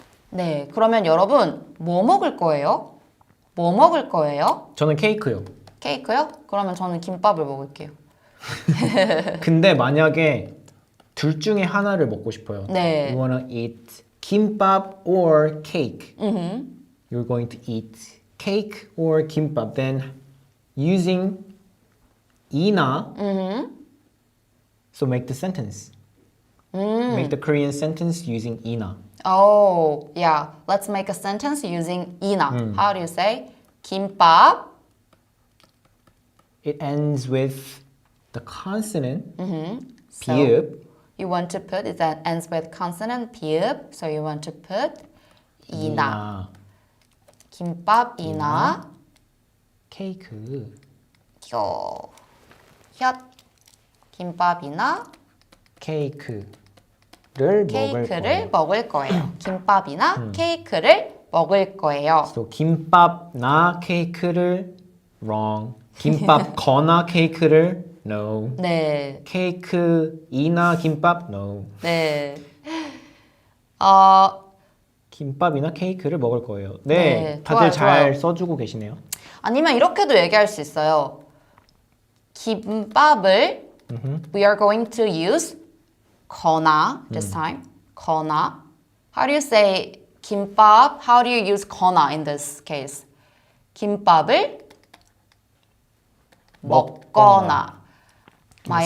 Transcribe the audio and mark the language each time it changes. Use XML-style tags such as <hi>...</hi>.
<ko>네, 그러면 여러분 뭐 먹을 거예요? 뭐 먹을 거예요? 저는 케이크요. 케이크요? 그러면 저는 김밥을 먹을게요. 근데 만약에 둘 중에 하나를 먹고 싶어요. 네.</ko> <en>You wanna eat 김밥 or cake. You're going to eat cake or 김밥. Then using 이나. So make the sentence. Make the Korean sentence using 이나. Oh, yeah. Let's make a sentence using 이나. How do you say? 김밥. It ends with the consonant So</en> <ko>비읍.</ko> <en>you want to put it that ends with consonant 비읍. So you want to put 이나.</en> <ko>김밥 이나. 케이크. 혓. 김밥이나 케이크를 케이크를 먹을 거예요. 김밥이나 케이크를 먹을 거예요.</ko> <en>So</en> <ko>김밥나 케이크를</ko> <en>wrong.</en> <ko>김밥거나 케이크를</ko> <en>no.</en> <ko>네. 케이크이나 김밥</ko> <en>no.</en> <ko>네. 김밥이나 케이크를 먹을 거예요. 네, 네, 다들 좋아요, 잘 좋아요. 써주고 계시네요. 아니면 이렇게도 얘기할 수 있어요. 김밥을</ko> <en>we are going to use 거나 this time.</en> <ko>거나.</ko> <en>How do you say 김밥? How do you use 거나 in this case?</en> <ko>김밥을 먹거나.</ko> <en>My</en>